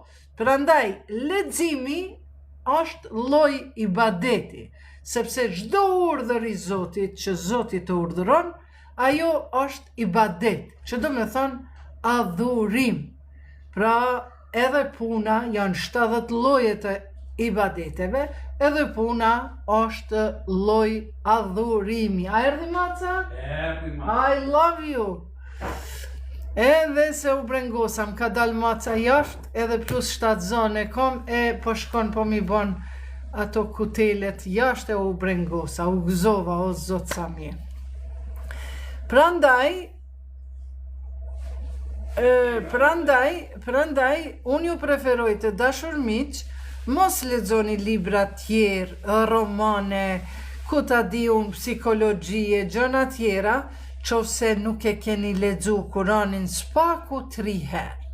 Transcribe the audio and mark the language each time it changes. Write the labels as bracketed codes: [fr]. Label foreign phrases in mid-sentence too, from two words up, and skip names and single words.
[sq] Prandaj leximi është lloj ibadeti, sepse çdo urdhër i Zotit që Zoti të urdhëron, ajo është ibadet, që do me thënë adhurim. Pra edhe puna janë 70 lloje të ibadeteve, edhe puna është lloj adhurimi. A erdhi Maca? Erdhi Maca. [en] I love you. [sq] Edhe se u brengosam, ka dal Maca jashtë, edhe plus 7 zone kom, po shkon po mi bon ato kutelet jashtë e u brengosa, u gëzova, o Zot sa mirë. Prandaj, unë ju preferoj të dashur miq, mos lexoni libra tjerë, romane, ku ta di unë, psikologjie, gjëra tjera, qofse nuk e keni lexu Kuranin spaku 3 herë.